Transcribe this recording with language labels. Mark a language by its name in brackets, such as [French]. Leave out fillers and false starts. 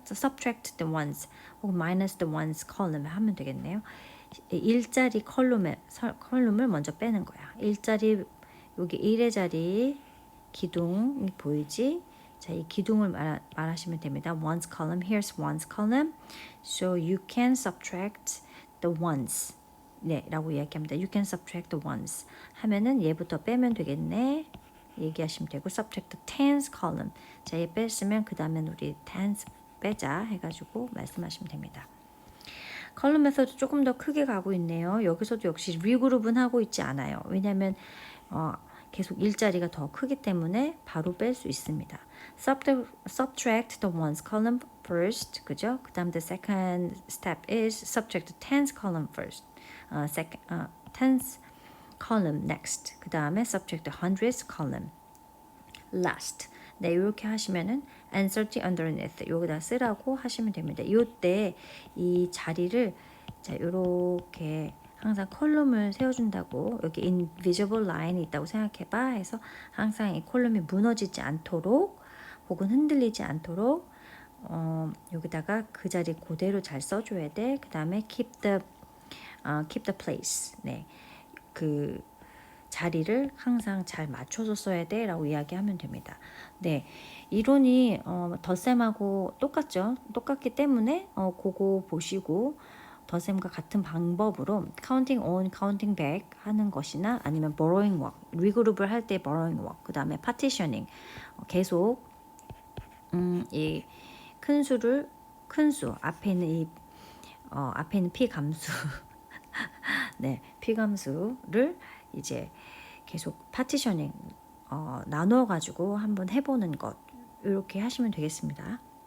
[English] subtract the ones [Korean] 혹은 [English] minus the ones column [Korean] 하면 되겠네요. 일자리 컬럼을 먼저 빼는 거야. 일자리 여기 1의 자리 기둥이 보이지? 자, 이 기둥을 말하시면 됩니다. [English] ones column, here's ones column. So you can subtract the ones. [Korean] 라고 이야기합니다. [English] You can subtract the ones. [Korean] 하면은 얘부터 빼면 되겠네. 얘기하시면 되고 [English] subtract the tens column. [Korean] 자, 얘 뺐으면 그 다음엔 우리 tens 빼자 해가지고 말씀하시면 됩니다. 컬럼 메서드 조금 더 크게 가고 있네요. 여기서도 역시 리그룹은 하고 있지 않아요. 왜냐하면 계속 일자리가 더 크기 때문에 바로 뺄 수 있습니다. [English] subtract the ones column first, [Korean] 그죠? 그 다음 [English] the second step is subtract the tens column first. tens column next. [Korean] 그 다음에 [English] subtract the hundreds column last. [Korean] 이렇게 하시면은 [English] insert underneath [Korean] 여기다 쓰라고 하시면 됩니다. 이때 이 자리를 자 요렇게 항상 컬럼을 세워준다고 여기 invisible line이 있다고 생각해봐 해서 항상 이 컬럼이 무너지지 않도록 혹은 흔들리지 않도록 여기다가 그 자리 그대로 잘 써줘야 돼. 그 다음에 [English] keep the place. [Korean] 네, 그 자리를 항상 잘 맞춰서 써야 돼 라고 이야기하면 됩니다. 네, 이론이 덧셈하고 똑같죠. 똑같기 때문에 그거 보시고 덧셈과 같은 방법으로 counting on, counting back 하는 것이나 아니면 borrowing work, 리그룹을 할 때 borrowing work, 그 다음에 partitioning 계속 이 큰 수를 큰 수 앞에 있는 이 앞에 있는 피감수 네, 피감수를 이제 계속 파티셔닝 나눠 가지고 한번 해보는 것 이렇게 하시면 되겠습니다.